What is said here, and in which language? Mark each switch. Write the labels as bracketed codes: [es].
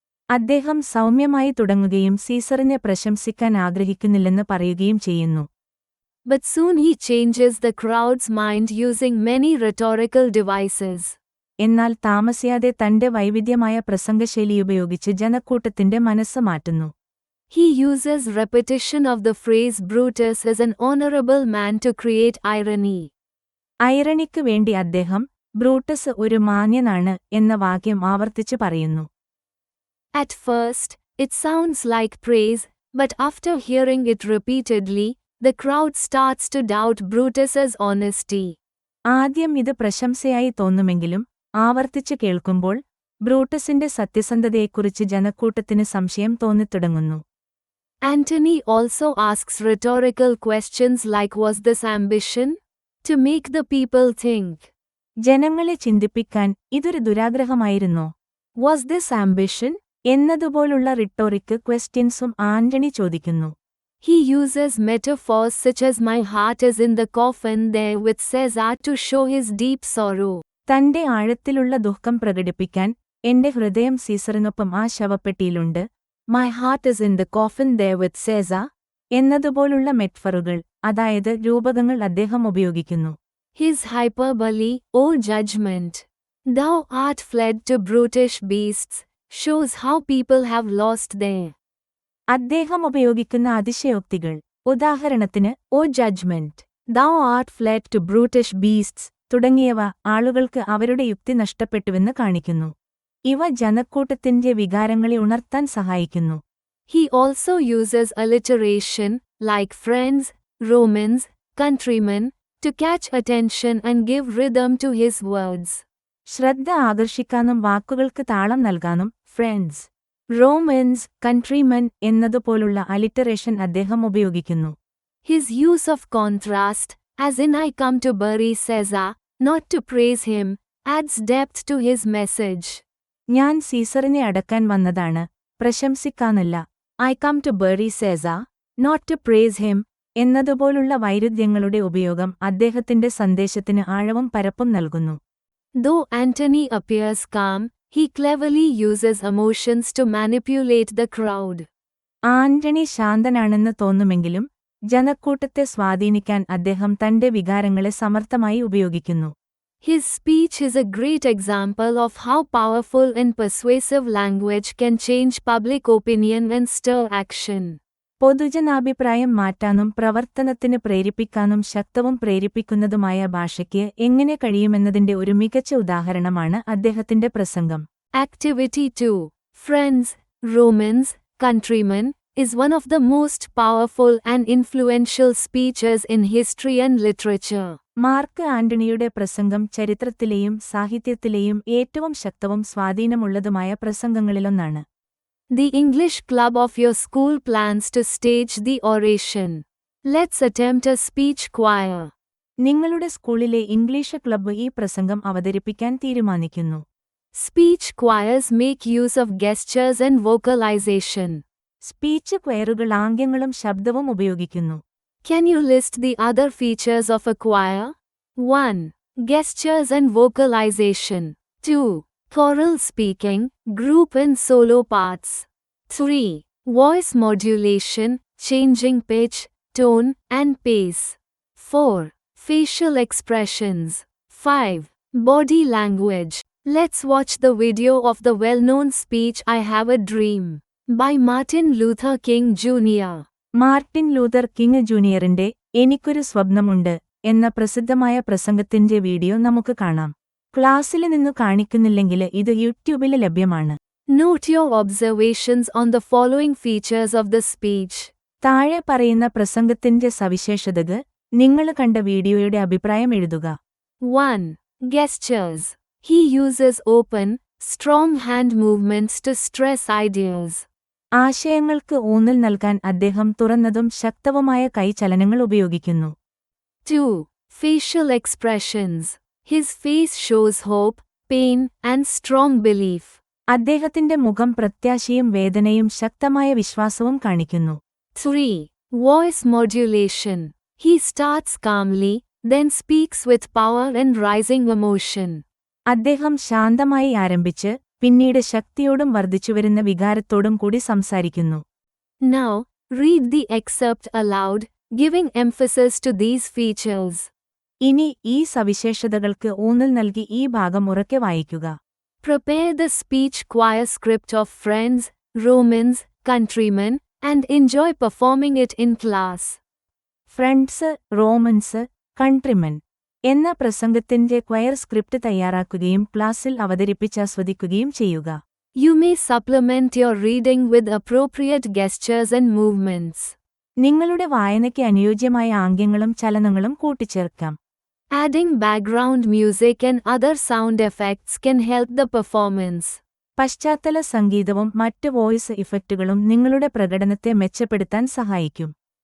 [ml] അദ്ദേഹം സൗമ്യമായി തുടങ്ങുകയും സീസറിനെ പ്രശംസിക്കാൻ ആഗ്രഹിക്കുന്നില്ലെന്ന് പറയുകയും ചെയ്യുന്നു. [en] But soon he changes the crowd's mind using many rhetorical devices. [ml] എന്നാൽ താമസിയാതെ തന്റെ വൈവിധ്യമായ പ്രസംഗശൈലിയുപയോഗിച്ച് ജനക്കൂട്ടത്തിന്റെ മനസ്സ് മാറ്റുന്നു. [en] He uses repetition of the phrase Brutus is an honorable man to create irony. [ml] ഐറണിക്ക് വേണ്ടി അദ്ദേഹം ബ്രൂട്ടസ് ഒരു മാന്യനാണ് എന്ന വാക്യം ആവർത്തിച്ചു പറയുന്നു. [en] At first, it sounds like praise, but after hearing it repeatedly, the crowd starts to doubt Brutus's honesty. [ml] ആദ്യം ഇത് പ്രശംസയായി തോന്നുമെങ്കിലും ആവർത്തിച്ചു കേൾക്കുമ്പോൾ ബ്രൂട്ടസിന്റെ സത്യസന്ധതയെക്കുറിച്ച് ജനക്കൂട്ടത്തിന് സംശയം തോന്നിത്തുടങ്ങുന്നു. [en] Antony also asks rhetorical questions like was this ambition? To make the people think. [ml] ജനങ്ങളെ ചിന്തിപ്പിക്കാൻ ഇതൊരു ദുരാഗ്രഹമായിരുന്നോ? [en] Was this ambition? [ml] എന്നതുപോലുള്ള rhetoric ക്വസ്റ്റ്യൻസും ആന്റണി ചോദിക്കുന്നു. [en] He uses metaphors such as my heart is in the coffin there with Caesar to show his deep sorrow. [ml] തന്റെ ആഴത്തിലുള്ള ദുഃഖം പ്രകടിപ്പിക്കാൻ എന്റെ ഹൃദയം സീസറിനൊപ്പം ആ ശവപ്പെട്ടിയിലുണ്ട്, [en] My heart is in the coffin there with Caesar [ml] എന്നതുപോലുള്ള മെറ്റ്ഫറുകൾ, അതായത് രൂപകങ്ങൾ അദ്ദേഹം ഉപയോഗിക്കുന്നു. [en] His hyperbole, O judgment, thou art fled to brutish beasts, shows how people have lost their. [ml] അദ്ദേഹം ഉപയോഗിക്കുന്ന അതിശയോക്തികൾ, ഉദാഹരണത്തിന് [en] O judgement, thou art fled to brutish beasts [ml] തുടങ്ങിയവ ആളുകൾക്ക് അവരുടെ യുക്തി നഷ്ടപ്പെട്ടുവെന്ന് കാണിക്കുന്നു. ഇവ ജനക്കൂട്ടത്തിന്റെ വികാരങ്ങളെ ഉണർത്താൻ സഹായിക്കുന്നു. [en] He also uses alliteration, like friends, Romans, countrymen, to catch attention and give rhythm to his words. [ml] ശ്രദ്ധ ആകർഷിക്കാനും വാക്കുകൾക്ക് താളം നൽകാനും [en] friends, Romans, countrymen [ml] എന്നതുപോലുള്ള അലിറ്ററേഷൻ അദ്ദേഹം ഉപയോഗിക്കുന്നു. [en] His use of contrast, as in I come to bury Caesar, not to praise him, adds depth to his message. [ml] ഞാൻ സീസറിനെ അടക്കാൻ വന്നതാണ്, പ്രശംസിക്കാനല്ല. [en] I come to bury Caesar, not to praise him [ml] എന്നതുപോലുള്ള വൈരുദ്ധ്യങ്ങളുടെ ഉപയോഗം അദ്ദേഹത്തിന്റെ സന്ദേശത്തിന് ആഴവും പരപ്പും നൽകുന്നു. [en] Though Antony appears calm, he cleverly uses emotions to manipulate the crowd. [ml] Antony ശാന്തനാണെന്ന് തോന്നുമെങ്കിലും ജനക്കൂട്ടത്തെ സ്വാധീനിക്കാൻ അദ്ദേഹം തന്റെ വികാരങ്ങളെ സമർത്ഥമായി ഉപയോഗിക്കുന്നു. [en] His speech is a great example of how powerful and persuasive language can change public opinion and stir action. [ml] പൊതുജനാഭിപ്രായം മാറ്റാനും പ്രവർത്തനത്തിന് പ്രേരിപ്പിക്കാനും ശക്തവും പ്രേരിപ്പിക്കുന്നതുമായ ഭാഷയ്ക്ക് എങ്ങനെ കഴിയുമെന്നതിന്റെ ഒരു മികച്ച ഉദാഹരണമാണ് അദ്ദേഹത്തിന്റെ പ്രസംഗം. [en] Activity 2. Friends, Romans, countrymen, is one of the most powerful and influential speeches in history and literature. [ml] Mark ആന്റണിയുടെ പ്രസംഗം ചരിത്രത്തിലെയും സാഹിത്യത്തിലെയും ഏറ്റവും ശക്തവും സ്വാധീനമുള്ളതുമായ പ്രസംഗങ്ങളിലൊന്നാണ്. [en] The English club of your school plans to stage the oration. Let's attempt a speech choir. [ml] നിങ്ങളുടെ സ്കൂളിലെ English club ഈ പ്രസംഗം അവതരിപ്പിക്കാൻ തീരുമാനിക്കുന്നു. [en] Speech choirs make use of gestures and vocalization. [ml] Speech ക്വയറുകൾ ആംഗ്യങ്ങളും ശബ്ദവും ഉപയോഗിക്കുന്നു. [en] Can you list the other features of a choir? 1. Gestures and vocalization. 2. Choral speaking, group and solo parts. 3. Voice modulation, changing pitch, tone, and pace. 4. Facial expressions. 5. Body language. Let's watch the video of the well-known speech I Have a Dream by Martin Luther King Jr. [ml] Martin Luther king ജൂനിയറിന്റെ എനിക്കൊരു സ്വപ്നമുണ്ട് എന്ന പ്രസിദ്ധമായ പ്രസംഗത്തിന്റെ video നമുക്ക് കാണാം. ക്ലാസ്സില് നിന്നു കാണിക്കുന്നില്ലെങ്കിൽ ഇത് യൂട്യൂബില് ലഭ്യമാണ്. [en] Note your observations on the following features of the speech. [ml] താഴെ പറയുന്ന പ്രസംഗത്തിന്റെ സവിശേഷതകൾ നിങ്ങൾ കണ്ട വീഡിയോയുടെ അഭിപ്രായം എഴുതുക. [en] 1. Gestures. He uses open, strong hand movements to stress ideas. [ml] ആശയങ്ങൾക്ക് ഊന്നൽ നൽകാൻ അദ്ദേഹം തുറന്നതും ശക്തവുമായ കൈചലനങ്ങൾ ഉപയോഗിക്കുന്നു. [en] 2. Facial expressions. His face shows hope, pain, and strong belief. [ml] അദ്ദേഹത്തിന്റെ മുഖം പ്രത്യാശയും വേദനയും ശക്തമായ വിശ്വാസവും കാണിക്കുന്നു. [en] 3. Voice modulation. He starts calmly, then speaks with power and rising emotion. [ml] അദ്ദേഹം ശാന്തമായി ആരംഭിച്ച് പിന്നീട് ശക്തിയോടും വർദ്ധിച്ചുവരുന്ന വികാരത്തോടും കൂടി സംസാരിക്കുന്നു. [en] Now, read the excerpt aloud, giving emphasis to these features. [ml] ഇനി ഈ സവിശേഷതകൾക്ക് ഊന്നൽ നൽകി ഈ ഭാഗം ഉറക്കെ വായിക്കുക. [en] Prepare the speech choir script of Friends, Romans, countrymen, and enjoy performing it in class. Friends, Romans, countrymen [ml] എന്ന പ്രസംഗത്തിന്റെ ക്വയർ സ്ക്രിപ്റ്റ് തയ്യാറാക്കുകയും ക്ലാസ്സിൽ അവതരിപ്പിച്ചാസ്വദിക്കുകയും ചെയ്യുക. [en] You may supplement your reading with appropriate gestures and movements. [ml] നിങ്ങളുടെ വായനയ്ക്ക് അനുയോജ്യമായ ആംഗ്യങ്ങളും ചലനങ്ങളും കൂട്ടിച്ചേർക്കാം. [en] Adding background music and other sound effects can help the performance. [ml] പശ്ചാത്തല സംഗീതവും മറ്റ് വോയിസ് ഇഫക്റ്റുകളും നിങ്ങളുടെ പ്രകടനത്തെ മെച്ചപ്പെടുത്താൻ സഹായിക്കും.